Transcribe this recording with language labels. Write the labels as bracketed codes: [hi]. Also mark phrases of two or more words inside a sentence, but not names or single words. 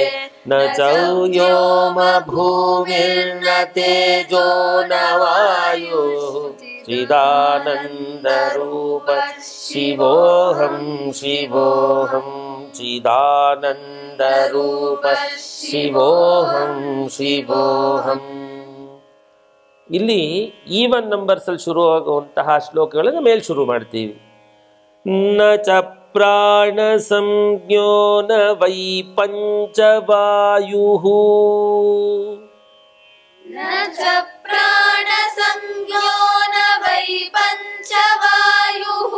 [sa] न च व्योम भूमिर्न तेजो न वायुः. चिदानंद रूप शिवोहं शिवोहं. ಚಿದಾನಂದ ರೂಪ ಶಿವೋಹಂ ಶಿವೋಹಂ. [kn] ಇಲ್ಲಿ [en] even numbersಲ್ಲಿ [kn] ಶುರುವಾಗುವಂತಹ ಶ್ಲೋಕಗಳನ್ನು ಮೇಲೆ ಶುರು ಮಾಡ್ತೀವಿ. [sa] ನ ಚ ಪ್ರಾಣ ಸಂಜ್ಞೋ ನ ವೈ ಪಂಚವಾಯುಃ. न च प्राण संज्ञो न वै पंचवायुः.